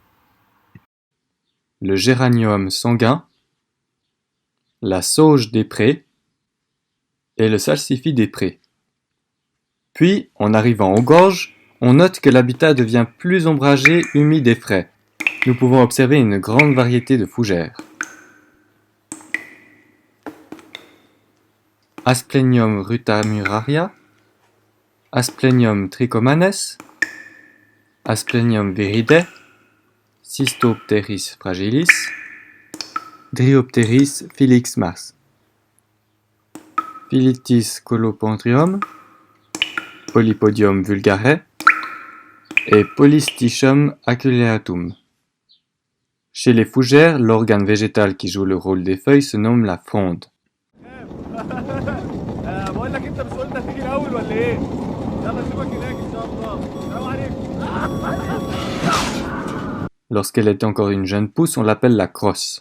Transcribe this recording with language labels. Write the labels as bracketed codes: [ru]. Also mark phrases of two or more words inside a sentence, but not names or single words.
[fr] le géranium sanguin, la sauge des prés et le salsifis des prés. Puis, en arrivant aux gorges, on note que l'habitat devient plus ombragé, humide et frais. Nous pouvons observer une grande variété de fougères. Asplenium rutamuraria, Asplenium trichomanes, Asplenium viride, Cystopteris fragilis, Dryopteris filix mas, Philitis colopendrium, Polypodium vulgare et Polystichum aculeatum. Chez les fougères, l'organe végétal qui joue le rôle des feuilles se nomme la fronde. Lorsqu'elle est encore une jeune pousse, on l'appelle la crosse.